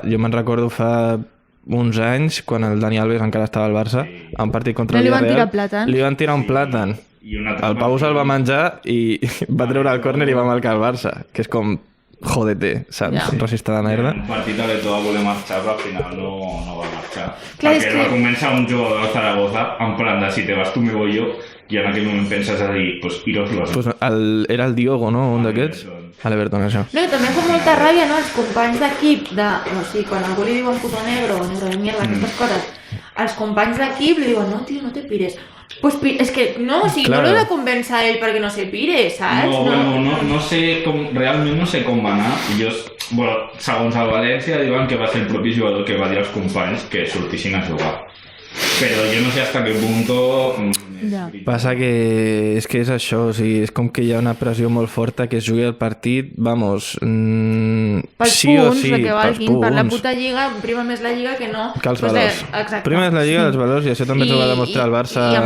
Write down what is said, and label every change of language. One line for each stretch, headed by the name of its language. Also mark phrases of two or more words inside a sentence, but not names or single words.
Catalan: Jo me'n recordo fa uns anys, quan el Dani Alves encara estava al Barça, a un partit contra No el li van Villarreal, tirar plàtans? li van tirar un plàtan. I un altre El Pau se'l va menjar i va treure el córner i va marcar el Barça, que és com, jódete, saps? Ja. Un racista de merda. Un partit a l'Eto va voler marxar, però al final no va marxar. Clar, és Perquè que- va començar un jugador de Zaragoza en plan de
Spanish: si te vas tu me voy yo,
Catalan: i en aquell moment penses a dir,
Spanish: pues iros los
Catalan: Pues era el Diogo, no? Un d'aquests? A l'Everton, això. No, i també fa molta ràbia, no?, els companys d'equip o sigui, quan algú li diuen
Spanish: puto negro de mierda,
Catalan: aquestes coses, els companys d'equip li diuen, no, tio,
Spanish: no te pires.
Catalan: Pues és que no, o sigui,
Spanish: Claro.
Catalan: no l'he de convèncer a ell perquè no se pire, saps? No, bueno, no sé com, realment no sé com va anar. Jo, bueno, segons el València diuen que va ser el propi jugador que va dir als companys que sortissin a jugar. Però jo no sé
Spanish: hasta qué punto...
Catalan: Ja. Passa que és això, o sigui, és com que hi ha una pressió molt forta que es jugui el partit, vamos, Pels sí punts, o sí, que valguin, pels per la punts, puta lliga, prima més la lliga que no... que els pues, valors. exacte. Primer és la lliga dels valors i això també ens ho va I- demostrar el Barça i amb